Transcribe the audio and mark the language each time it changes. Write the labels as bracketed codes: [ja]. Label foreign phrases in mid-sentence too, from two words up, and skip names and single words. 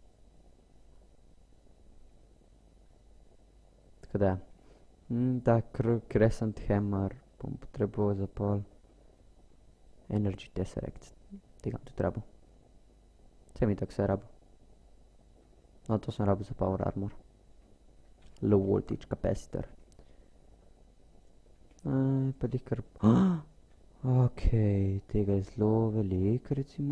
[sl] Tako da, ta [en] crescent hammer [sl] bom potreboval za pol. [en] Energy tesseract. [sl] Tega bom tudi rabil. Vse mi tako se rabil. No, to sem rabil za [en] power armor. Low voltage capacitor. [sl] Pa jih kar... Ok, tega je zelo veliko, recimo.